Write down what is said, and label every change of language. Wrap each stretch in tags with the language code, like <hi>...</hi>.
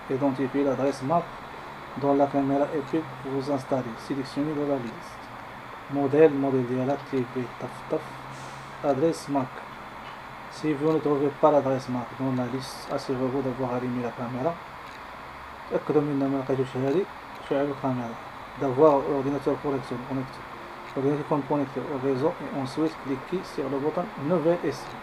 <fr>Identifiez l'adresse MAC dans la caméra IP que vous installez. Sélectionnez de la liste. Modèle ديالها TV طف adresse MAC. Si vous ne trouvez pas l'adresse MAC dans la liste, assurez-vous d'avoir allumé la caméra.</fr> <ar>تأكدوا من ما لقيتوش هذه شعلوا الكاميرا.</ar> <fr>d'avoir l'ordinateur connecté au réseau et ensuite cliquez sur le bouton nouvelle essai.</fr>